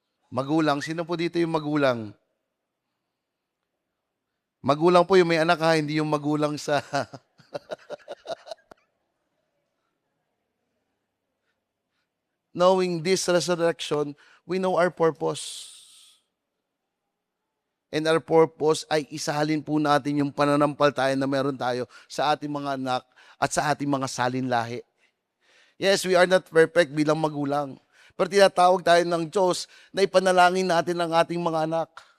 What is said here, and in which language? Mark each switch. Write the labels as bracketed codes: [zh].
[tl] Magulang, sino po dito yung magulang? Magulang po yung may anak ha, hindi yung magulang sa... [en] Knowing this resurrection, we know our purpose. And our purpose [tl] ay isahalin po natin yung pananampalataya na meron tayo sa ating mga anak at sa ating mga salin lahi. [en] Yes, we are not perfect [tl] bilang magulang. Pero tinatawag tayo ng Diyos na ipanalangin natin ang ating mga anak.